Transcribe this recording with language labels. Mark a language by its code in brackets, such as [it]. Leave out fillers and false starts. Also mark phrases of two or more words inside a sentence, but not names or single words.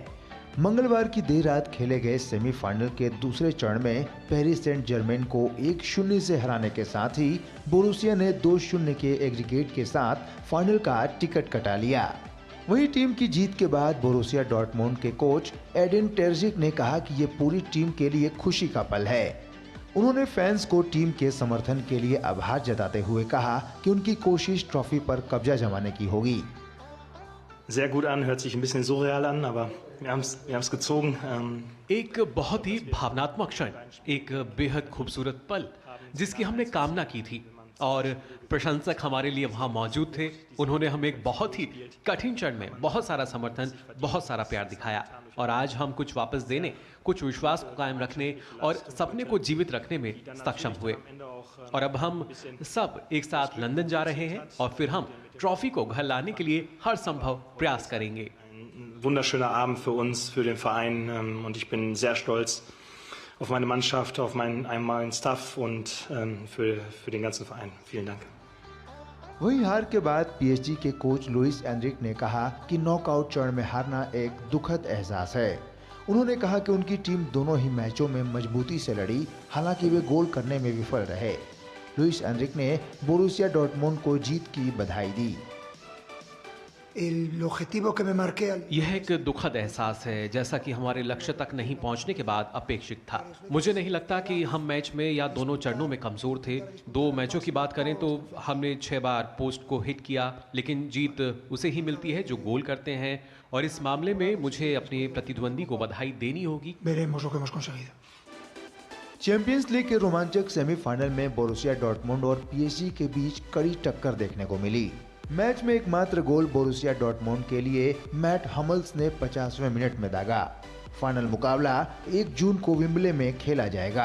[hi] मंगलवार की देर रात खेले गए सेमीफाइनल के दूसरे चरण में पेरिस सेंट जर्मेन को 1-0 से हराने के साथ ही बोरुसिया ने 2-0 के एग्रीगेट के साथ फाइनल का टिकट कटा लिया। वहीं टीम की जीत के बाद बोरुसिया डॉर्टमुंड के कोच एडिन टेरजिक ने कहा कि ये पूरी टीम के लिए खुशी का पल है। उन्होंने फैंस को टीम के समर्थन के लिए आभार जताते हुए कहा कि उनकी कोशिश ट्रॉफी पर कब्जा जमाने की होगी। [de] Sehr gut an, hört sich ein bisschen surreal an, aber wir haben's gezogen. [hi] एक बहुत ही भावनात्मक क्षण, एक बेहद खूबसूरत पल जिसकी हमने कामना की थी और प्रशंसक हमारे लिए वहां मौजूद थे। उन्होंने हमें एक बहुत ही कठिन क्षण में बहुत सारा समर्थन, बहुत सारा प्यार दिखाया और आज हम कुछ वापस देने, कुछ विश्वास को कायम रखने और सपने को जीवित रखने में सक्षम हुए। और अब हम सब एक साथ लंदन जा रहे हैं और फिर हम ट्रॉफी को घर लाने के लिए हर संभव प्रयास करेंगे। [de] Wunderschöner Abend für uns, für den Verein und ich bin sehr stolz auf meine Mannschaft, auf meinen einmaligen Staff und für den ganzen Verein. Vielen Dank. [hi] वही हार के बाद पीएसजी के कोच लुइस एनरिक ने कहा कि नॉकआउट चरण में हारना एक दुखद एहसास है। उन्होंने कहा कि उनकी टीम दोनों ही मैचों में मजबूती से लड़ी, हालांकि वे गोल करने में विफल रहे। लुइस एनरिक ने बोरुसिया डॉर्टमुंड को जीत की बधाई दी। [es] el objetivo que me marqué al... [hi] यह एक दुखद एहसास है, जैसा कि हमारे लक्ष्य तक नहीं पहुंचने के बाद अपेक्षित था। मुझे नहीं लगता कि हम मैच में या दोनों चरणों में कमजोर थे। 2 मैचों की बात करें तो हमने 6 बार पोस्ट को हिट किया, लेकिन जीत उसे ही मिलती है जो गोल करते हैं, और इस मामले में मुझे अपने प्रतिद्वंदी को बधाई देनी होगी। [es] Veremos lo que hemos conseguido. [hi] चैंपियंस लीग के रोमांचक सेमीफाइनल में बोरुसिया डॉर्टमुंड और पीएसजी के बीच कड़ी टक्कर देखने को मिली। मैच में एकमात्र गोल बोरुसिया डॉर्टमुंड के लिए मैट हमल्स ने 50वें मिनट में दागा। फाइनल मुकाबला 1 जून को विम्बले में खेला जाएगा।